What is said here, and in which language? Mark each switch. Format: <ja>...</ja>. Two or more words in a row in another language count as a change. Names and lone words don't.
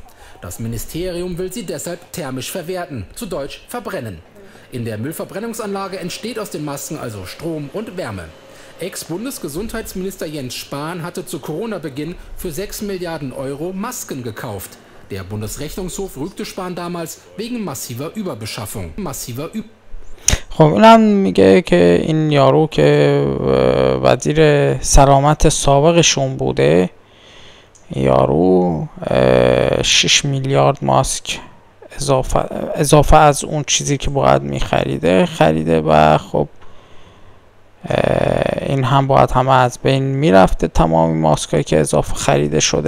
<de>Das Ministerium will sie deshalb thermisch verwerten, zu Deutsch verbrennen. In der Müllverbrennungsanlage entsteht aus den Masken also Strom und Wärme. Ex-Bundesgesundheitsminister Jens Spahn hatte zu Corona-Beginn für 6 Milliarden Euro Masken gekauft. Der Bundesrechnungshof rügte Spahn damals wegen massiver Überbeschaffung.</de> <fa>خب اینم میگه که این یارو که وزیر سلامت سابقشون بوده، یارو 6 میلیارد ماسک اضافه از اون چیزی که باید خریده و خب این هم باید همه از بین میرفته، تمامی ماسکایی که اضافه خریده شده.</fa>